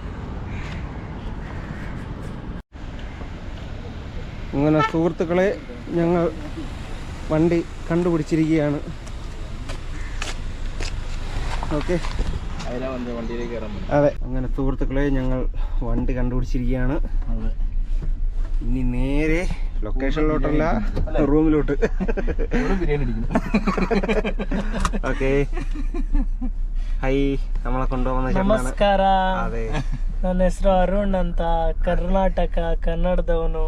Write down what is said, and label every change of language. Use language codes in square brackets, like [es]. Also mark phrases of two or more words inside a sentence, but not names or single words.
[ml] അങ്ങനെ സുഹൃത്തുക്കളെ ഞങ്ങൾ വണ്ടി കണ്ടുപിടിച്ചിരിക്കുകയാണ്. ഓക്കെ, വണ്ടിയിലേക്ക് കയറാൻ പറ്റും. അതെ. അങ്ങനെ സുഹൃത്തുക്കളെ ഞങ്ങൾ വണ്ടി കണ്ടുപിടിച്ചിരിക്കുകയാണ്. ഇനി നേരെ ലൊക്കേഷനിലോട്ടല്ല, റൂമിലോട്ട്. ബിരിയാണി അടിക്കുന്നു. [hi] ओके है, [ml] നമ്മളെ കൊണ്ടുപോകുന്ന [kn] ನಮಸ್ಕಾರ. ಅದೇ, ನನ್ನ ಹೆಸರು ಅರುಣ್ ಅಂತ, ಕರ್ನಾಟಕ, ಕನ್ನಡದವನು.